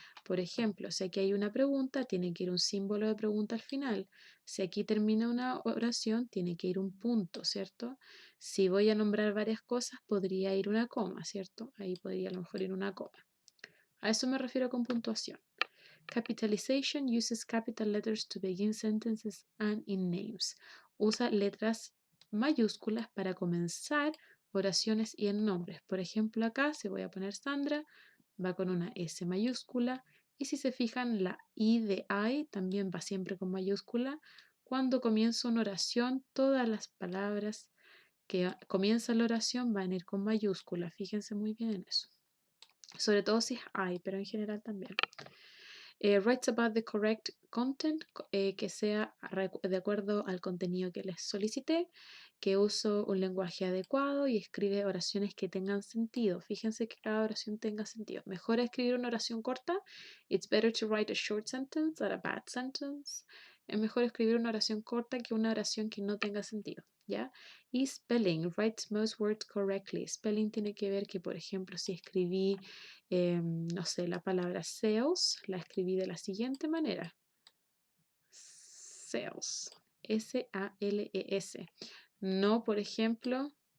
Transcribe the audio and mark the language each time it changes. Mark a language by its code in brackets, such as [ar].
[es] Por ejemplo, si aquí hay una pregunta, tiene que ir un símbolo de pregunta al final. Si aquí termina una oración, tiene que ir un punto, ¿cierto? Si voy a nombrar varias cosas, podría ir una coma, ¿cierto? Ahí podría a lo mejor ir una coma. A eso me refiero con puntuación. [en] Capitalization uses capital letters to begin sentences and in names. [es] Usa letras mayúsculas para comenzar oraciones y en nombres. Por ejemplo, acá si voy a poner Sandra, va con una S mayúscula. Y si se fijan, la I de I también va siempre con mayúscula. Cuando comienzo una oración, todas las palabras que comienzan la oración van a ir con mayúscula. Fíjense muy bien en eso. Sobre todo si es I, pero en general también. [en] Writes about the correct content, [es] que sea de acuerdo al contenido que les solicité, que uso un lenguaje adecuado y escribe oraciones que tengan sentido. Fíjense que cada oración tenga sentido. Mejor escribir una oración corta. [en] It's better to write a short sentence than a bad sentence. [es] Es mejor escribir una oración corta que una oración que no tenga sentido, ¿ya? Y [en] spelling, writes most words correctly. [es] Spelling tiene que ver que, por ejemplo, si escribí no sé, la palabra sales la escribí de la siguiente manera. [en] Sales. S-A-L-E-S. [es] No, por ejemplo,